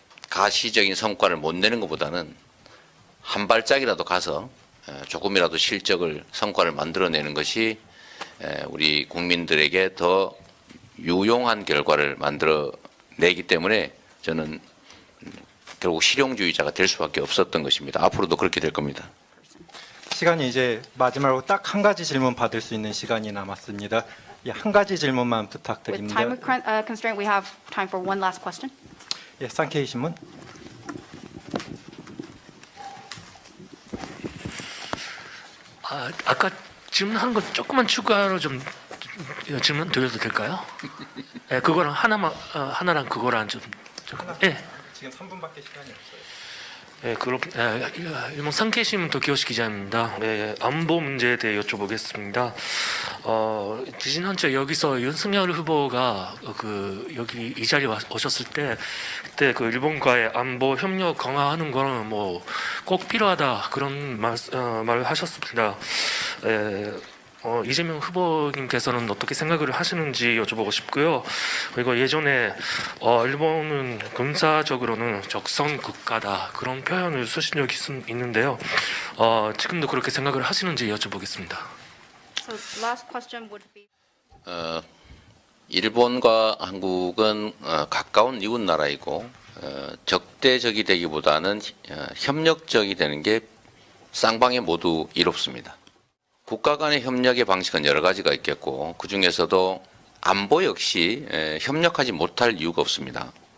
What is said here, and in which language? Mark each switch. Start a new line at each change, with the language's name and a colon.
Korean: 가시적인 성과를 못 내는 것보다는 한 발짝이라도 가서 조금이라도 실적을 성과를 만들어내는 것이 우리 국민들에게 더 유용한 결과를 만들어내기 때문에 저는 결국 실용주의자가 될 수밖에 없었던 것입니다. 앞으로도 그렇게 될 겁니다. 시간이 이제 마지막으로 딱 한 가지 질문 받을 수 있는 시간이 남았습니다. 예, 한 가지 질문만
English: With
Korean: 부탁드립니다.
English: time constraint, we have time for one last question.
Korean: 예, 쌍케이 신문. 아까 질문한 거 조금만 추가로 좀 질문 드려도 될까요? 네, 그거랑 하나랑 그거랑 좀 예. 지금 3분밖에 시간이 없어요. 네, 그럼 일본 상케이신문 도키요시 기자입니다. 네, 안보 문제에 대해 여쭤보겠습니다. 지난주에 여기서 윤석열 후보가 여기 이 자리에 오셨을 때 그때 그 일본과의 안보 협력 강화하는 거는 뭐 꼭 필요하다 그런 말을 하셨습니다. 이재명 후보님께서는 어떻게 생각을 하시는지 여쭤보고 싶고요. 그리고 예전에 일본은 군사적으로는 적선 국가다 그런 표현을 쓰신 적이 있는데요. 지금도 그렇게 생각을 하시는지 여쭤보겠습니다.
English: So last question would be.
Korean: 일본과 한국은 가까운 이웃 나라이고 적대적이 되기보다는 협력적이 되는 게 쌍방에 모두 이롭습니다. 국가 간의 협력의 방식은 여러 가지가 있겠고 그 중에서도 안보 역시 협력하지 못할 이유가 없습니다.